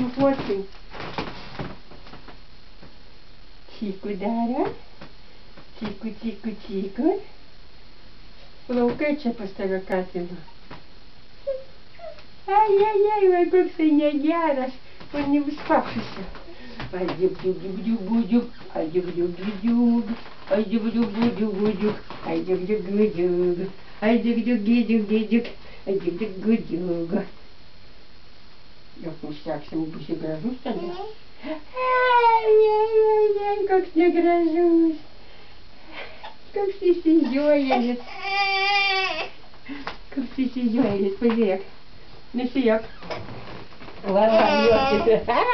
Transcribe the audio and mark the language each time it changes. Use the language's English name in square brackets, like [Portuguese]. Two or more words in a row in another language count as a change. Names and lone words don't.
[Lithuanian] fotkai. Čiku daro. Čiku, čiku, čiku. Plaukai čia pas tave katino. Ai, vai koksai negeras. Man jau vis papusia. Ai, džiug. Ai, džiug. Ai, džiug. Ai, džiug. Ai, džiug. Ai, džiug. Jos nuseksim, būsi gražus tada. Ai, koks negražus. Koks įsižiojėlis. Koks įsižiojėlis, pažiūrėk. Nesiek. Va, juokis.